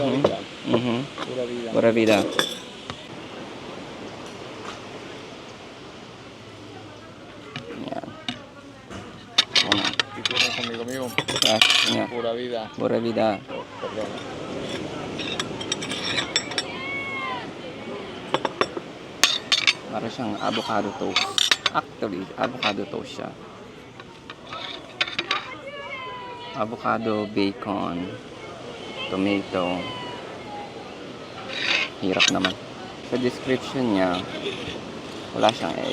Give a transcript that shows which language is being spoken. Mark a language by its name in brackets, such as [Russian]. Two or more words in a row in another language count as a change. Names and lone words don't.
[Spanish] Pura vida. Yan. Amigo mío. Gracias. Pura vida. Pura vida. Perdón. [Filipino] Para siyang [English] avocado toast. [Filipino] Actually, [English] avocado toast [Filipino] siya. [English] Avocado, bacon, tomato. [Filipino] Hirap naman. Sa description niya, wala siyang egg.